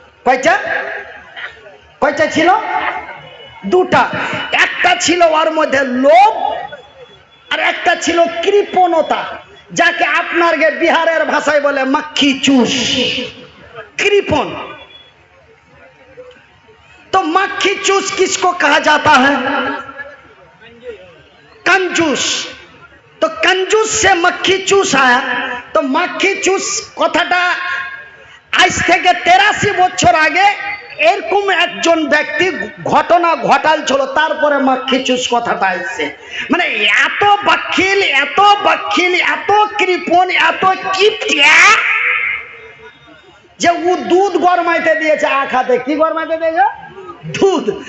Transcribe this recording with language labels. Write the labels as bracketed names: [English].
[Bangla] কয়টা ছিল? দুটা। একটা ছিল ওর মধ্যে লোভ, আর একটা ছিল কৃপণতা, যাকে আপনার বিহারের ভাষায় বলে মাখি চুষ, কৃপণ। [Hindi] तो मक्खी चूस किसको कहा जाता है? कंजूस। तो कंजूस से मक्खी चूस आया। [Bangla] तो मक्खी चूस कथाटा आज থেকে 83 বছর আগে এরকম একজন ব্যক্তি ঘটনা ঘটালছিল, তারপরে মাক্ষী চুষ কথাটা আসছে। মানে এত বাক্ষিল, এত বাক্ষিল, এত কৃপণ, এত কিপটিয়া যে ও দুধ গরমাইতে দিয়েছে আখাতে। কি গরমাইতে দিয়েছে? দুধ।